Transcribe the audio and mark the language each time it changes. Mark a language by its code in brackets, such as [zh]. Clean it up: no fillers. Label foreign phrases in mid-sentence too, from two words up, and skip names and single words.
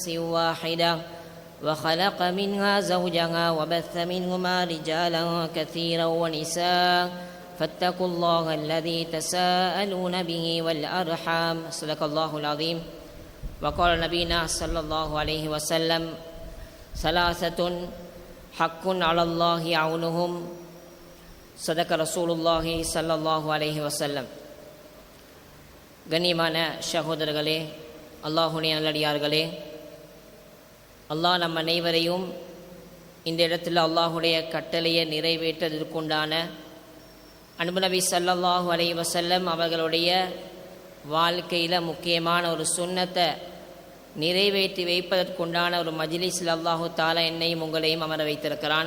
[ar] واحدة وخلق منها زوجها وبث منهما رجالا كثيرا ونساء فاتقوا الله الذي تساءلون به والأرحام صدق الله العظيم وقال نبينا صلى الله عليه وسلم ثلاثة حق على الله عونهم صدق رسول الله صلى الله عليه وسلم. [ta] கண்ணியமான சகோதரர்களே, அல்லாஹ்வுடைய நல்லடியார்களே, அல்லாஹ் நம் அனைவரையும் இந்த இடத்தில் அல்லாஹ்வுடைய கட்டளையை நிறைவேற்றுவதற்குண்டான அன்பு நபி [ar] صلى الله عليه وسلم [ta] அவர்களுடைய வாழ்க்கையில் முக்கியமான ஒரு சுன்னத்தை நிறைவேற்றி வைப்பதற்குண்டான ஒரு மஜ்லிஸில் [ar] الله تعالى [ta] என்னையும் உங்களையும் அமர வைத்திருக்கிறான்.